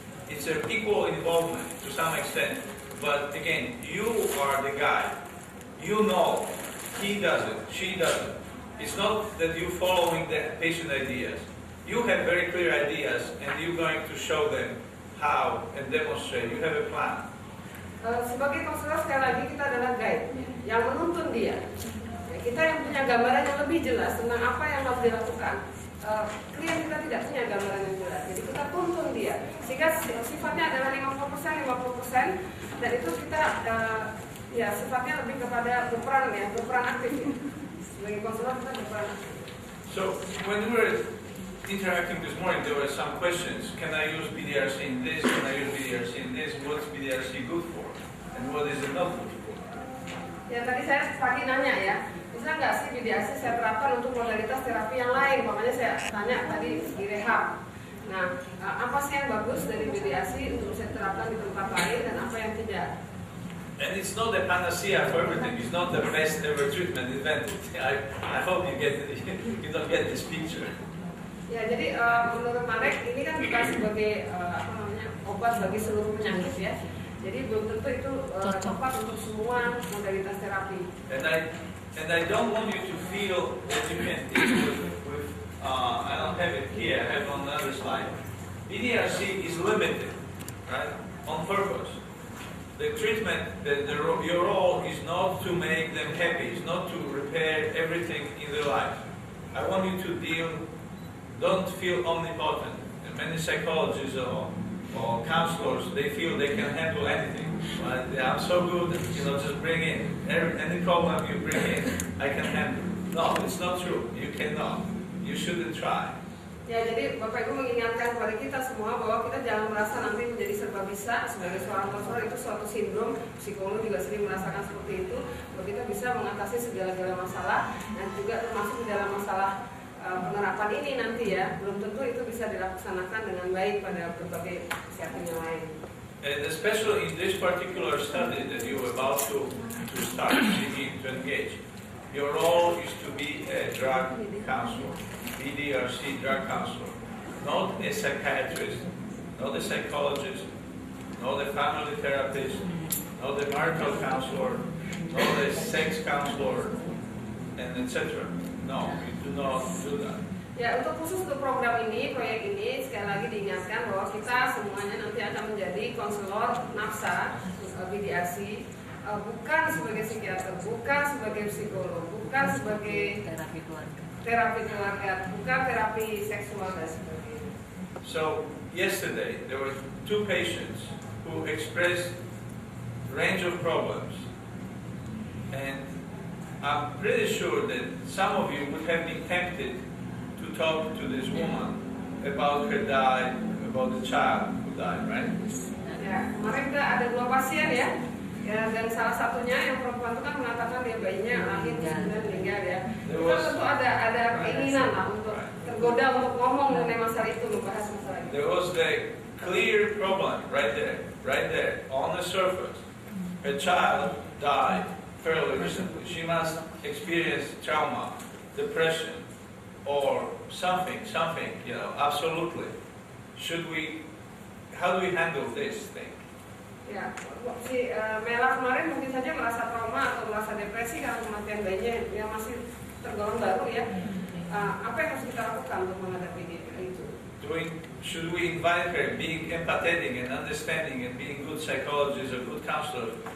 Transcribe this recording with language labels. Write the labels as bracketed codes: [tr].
[en] It's an equal involvement to some extent, but again, you are the guy. You know, he does it, she does it. It's not that you're following the patient ideas. You have very clear ideas, and you're going to show them how and demonstrate. You have a plan. [id] Sebagai konselor, sekali lagi kita adalah guide yang menuntun dia. Kita yang punya gambaran yang lebih jelas tentang apa yang harus dilakukan. Klien kita tidak punya gambaran yang jelas, jadi kita tuntun dia. Sehingga sifatnya adalah 50%, dan itu kita ya sifatnya lebih kepada berperan aktif. Ya. Sebagai konselor kita berperan aktif. [en] So when we were interacting this morning, there were some questions. Can I use BDRC in this? Can I use BDRC in this? What's BDRC good for? And what is it not good for? [id] Ya, tadi saya pagi nanya, ya, bisa nggak sih BDRC saya terapkan untuk modalitas terapi yang lain? Makanya saya tanya tadi di rehab. Nah, apa sih yang bagus dari BDRC untuk saya terapkan di tempat lain, dan apa yang tidak? [en] And it's not a panacea for everything. It's not the best ever treatment invented. I hope you don't get this picture. [id] Ya, jadi menurut Marek ini kan bukan sebagai obat bagi seluruh penyakit, ya. Jadi belum tentu itu tepat untuk semua modalitas terapi. [en] And I don't want you to feel that you can deal with I don't have it here. I have it on the other slide. BDRC is limited, right? on purpose. The treatment, your role is not to make them happy, it's not to repair everything in their life. I want you to don't feel omnipotent. And many psychologists or counselors, they feel they can handle anything. Right? I'm so good, just bring in. Any problem you bring in, I can handle. No, it's not true. You cannot. You shouldn't try. [id] Ya, jadi Bapak Ibu mengingatkan kepada kita semua bahwa kita jangan merasa nanti menjadi serba bisa. Sebagai seorang konselor itu suatu sindrom, psikolog juga sering merasakan seperti itu. Bahwa kita bisa mengatasi segala-gala masalah dan juga termasuk di dalam masalah penerapan ini nanti ya. Belum tentu itu bisa dilaksanakan dengan baik pada berbagai kesehatan yang lain. [en] And especially in this particular study that you're about to start, begin to engage, your role is to be a drug counselor. BDRC drug counselor, not a psychiatrist, not a psychologist, not a family therapist, not a marital counselor, not a sex counselor, and etc. No, you do not do that. [id] Ya, untuk khusus untuk program ini, proyek ini, sekali lagi diingatkan bahwa kita semuanya nanti akan menjadi konselor nafsa, BDRC, bukan sebagai psikiater, bukan sebagai psikolog, bukan sebagai terapi keluarga, bukan terapi seksual dan sebagainya. [en] So yesterday there were 2 patients who expressed range of problems, and I'm pretty sure that some of you would have been tempted to talk to this woman about her about the child who died, right? [id] Ya, kemarin kita ada 2 pasien ya. Ya, dan salah satunya yang perempuan itu kan mengatakan dia bayinya lahir kemudian meninggal ya. Kita tentu ada keinginan lah untuk tergoda untuk ngomong mengenai masalah itu, membahas masalah itu. [en] There was the clear problem right there, on the surface. Her child died fairly recently. She must experience trauma, depression, or something, absolutely. How do we handle this thing? [id] Ya, si Mela kemarin mungkin saja merasa trauma atau merasa depresi karena kematian bayinya yang masih tergolong baru ya. Apa yang harus kita lakukan untuk menghadapi itu? [en] Should we invite her, being empathetic and understanding and being good psychologist or good counselor?